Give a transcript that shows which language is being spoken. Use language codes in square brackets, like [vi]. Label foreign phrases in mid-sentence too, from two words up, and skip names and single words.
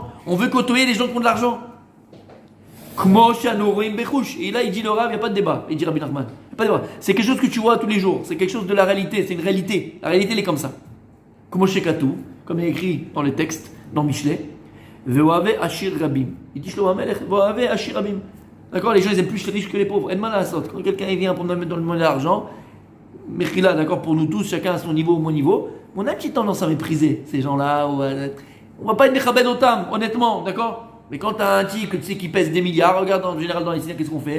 [fr] On veut côtoyer les gens qui ont de l'argent. Et là, il dit le Rav, il n'y a pas de débat. Il dit Rabbi Nachman, il n'y a pas de débat. C'est quelque chose que tu vois tous les jours. C'est quelque chose de la réalité. C'est une réalité. La réalité, elle est comme ça. Comme il est écrit dans les textes, dans Michelet. [he] ואוהב עשיר רבים. [fr] Il dit [he] Shlomo Amelech, ואוהב עשיר רבים. [fr] D'accord, les gens ils aiment plus les riches que les pauvres. [he] אין מה לעשות, [fr] quand quelqu'un il vient pour me mettre dans le monde de l'argent, Mechila, d'accord, pour nous tous, chacun à son niveau, au mon niveau, on a une petite tendance à mépriser ces gens-là. On va pas être [he] מכבד אותם, [fr] honnêtement, d'accord. Mais quand tu as un type que tu sais qui pèse des milliards, regarde en général dans les cinémas, qu'est-ce qu'on fait?